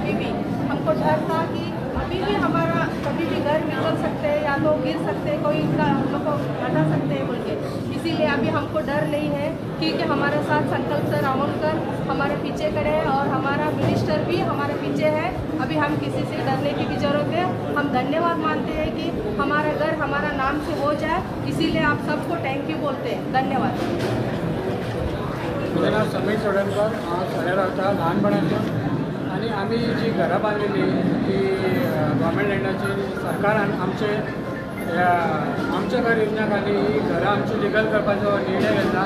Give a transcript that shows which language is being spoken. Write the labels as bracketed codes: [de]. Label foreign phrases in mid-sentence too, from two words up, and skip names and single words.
[hi] अभी भी हमको डर था कि अभी भी हमारा कभी भी घर निकल सकते हैं या तो गिर सकते हैं, कोई इनका हम लोग को हटा सकते हैं बोल के, इसीलिए अभी हमको डर नहीं है क्योंकि हमारे साथ संकल्प सर आमोणकर हमारे पीछे खड़े हैं और हमारा मिनिस्टर भी हमारे पीछे है। अभी हम किसी से डरने की भी ज़रूरत है, हम धन्यवाद मानते हैं कि हमारा घर हमारा नाम से हो जाए, इसीलिए आप सबको [en] thank you [hi] बोलते हैं। धन्यवाद। [kok] म्हजें नांव समीर सोडणकर, हांव सड्यार रावता ल्हानपणांतल्यान आनी आमी जी घरां बांदलेली ती गव्हर्मेंट लँडाची सरकारान आमच्या घर योजना खाली ही घरां आमची लिगल करपाचो निर्णय घेतला।